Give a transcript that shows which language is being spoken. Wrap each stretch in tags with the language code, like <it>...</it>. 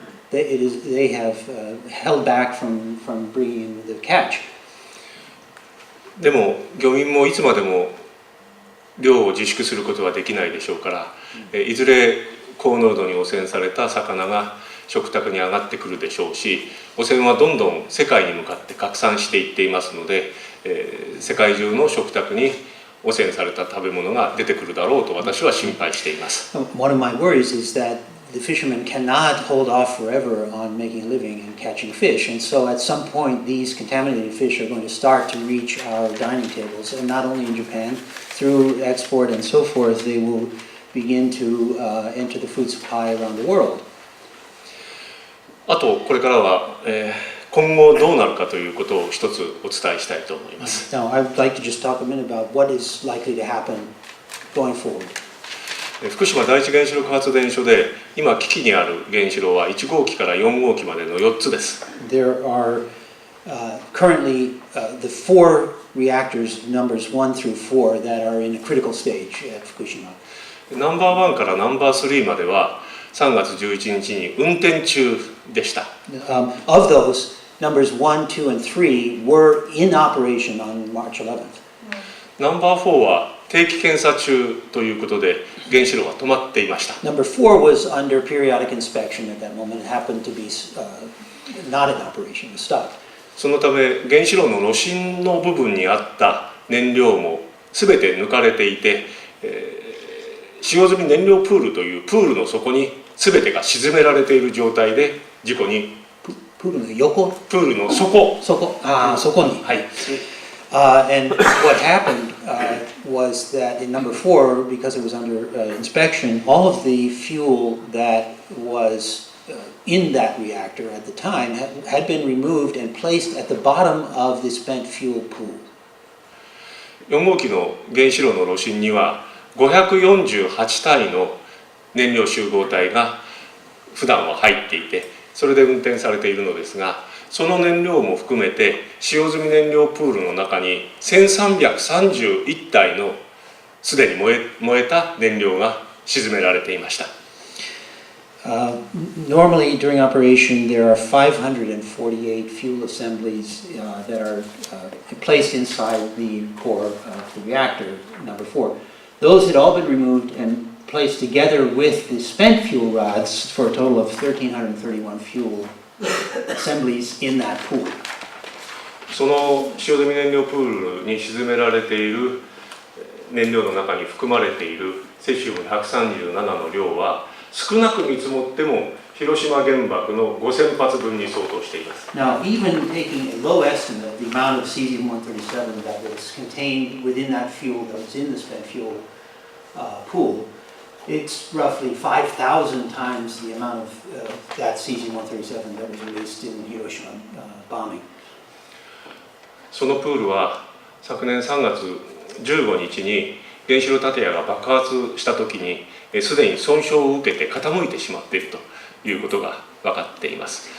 <en>They have held back from bringing the catch.</en> <ja>でも漁民もいつまでも漁を自粛することはできないでしょうから、いずれ高濃度に汚染された魚が食卓に上がってくるでしょうし、汚染はどんどん世界に向かって拡散していっていますので、世界中の食卓に汚染された食べ物が出てくるだろうと私は心配しています。</ja> <en>One of my worries is that the fishermen cannot hold off forever on making a living and catching fish, and so at some point these contaminated fish are going to start to reach our dining tables, and not only in Japan, through export and so forth, they will begin to enter the food supply around the world.</en> <ja>あとこれからは、今後どうなるかということを一つお伝えしたいと思います。</ja> <en>Now, I would like to just talk a minute about what is likely to happen going forward.</en> <ja>福島第一原子力発電所で今危機にある原子炉は1号機から4号機までの4つです。</ja> <en>There are currently the 4 reactors, numbers 1 through 4, that are in a critical stage at Fukushima.</en> <ja>ナンバー1からナンバー3までは3月11日に運転中でした。</ja> <en>Of those, numbers 1, 2, and 3 were in operation on March 11th.</en> <ja>ナンバー4は定期検査中ということで原子炉は止まっていました。</ja> <en>Number 4 was under periodic inspection at that moment. It happened to be not in operation, it was stopped.</en> <ja>そのため原子炉の炉心の部分にあった燃料も全て抜かれていて、使用済み燃料プールというプールの底に全てが沈められている状態で事故にプールの横？プールの底底に。はい。</ja> <en>And what happened was that in number 4, because it was under inspection, all of the fuel that was in that reactor at the time had been removed and placed at the bottom of the spent fuel pool.</en> <ja>4号機の原子炉の炉心には548体の燃料集合体が普段は入っていて、それで運転されているのですが、その燃料も含めて使用済み燃料プールの中に1331体のすでに燃えた燃料が沈められていました。</ja> <en>Normally during operation there are 548 fuel assemblies that are placed inside the core of the reactor, number 4. Those had all been removed and placed together with the spent fuel rods for a total of 1,331 fuel assemblies in that pool.</en> <ja>その使用済み燃料プールに沈められている燃料の中に含まれているセシウム137の量は少なく見積もっても広島原爆の5000発分に相当しています。</ja> <en>Now, even taking a low estimate of the amount of cesium-137 that was contained within that fuel that was in the spent fuel pool, it's roughly 5,000 times the amount of that cesium-137 that was released in Hiroshima bombing.</en> <ja>そのプールは昨年3月15日に原子炉建屋が爆発した時にすでに損傷を受けて傾いてしまっているということが分かっています。</ja>